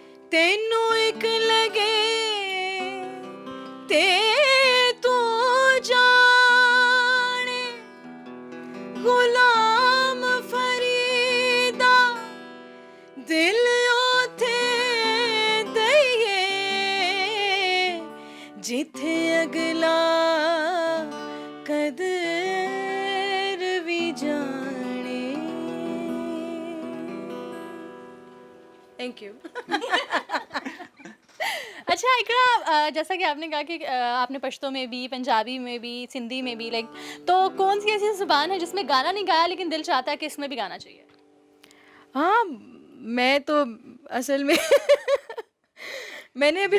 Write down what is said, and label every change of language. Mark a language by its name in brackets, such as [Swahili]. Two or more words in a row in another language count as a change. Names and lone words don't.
[Punjabi] تینوں اک لگے تے توں جانے غلام فریدا دل اوتھے دئیے جتھے اگلا قدر بھی جانے. [English] Thank you. [Urdu] اچھا اقرا، جیسا کہ آپ نے کہا کہ آپ نے پشتو میں بھی، پنجابی میں بھی، سندھی میں بھی، لائک، تو کون سی ایسی زبان ہے جس میں گانا نہیں گایا لیکن دل چاہتا ہے کہ اس میں بھی گانا چاہیے? ہاں، میں تو اصل میں میں نے ابھی